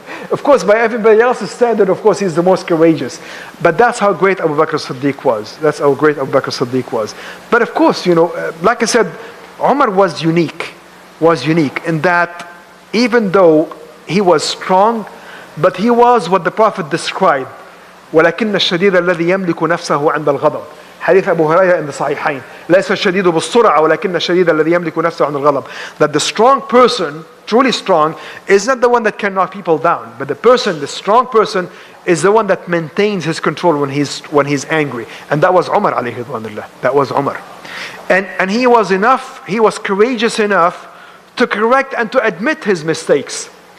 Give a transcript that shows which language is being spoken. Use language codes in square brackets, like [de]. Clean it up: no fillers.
[en] Of course, by everybody else's standard, of course, he's the most courageous. But that's how great Abu Bakr Siddiq was. That's how great Abu Bakr Siddiq was. But of course, like I said, Umar was unique in that even though he was strong, but he was what the Prophet described. [ar] ولكن الشديد الذي يملك نفسه عند الغضب. حديث أبو هريرة [en] in the [ar] صحيحين. ليس الشديد بالسرعة ولكن الشديد الذي يملك نفسه عند الغضب. [en] That the strong person, truly strong, is not the one that can knock people down, but the strong person is the one that maintains his control when he's angry. And that was Umar alayhi ridwanullah. That was Umar. And he was courageous enough to correct and to admit his mistakes.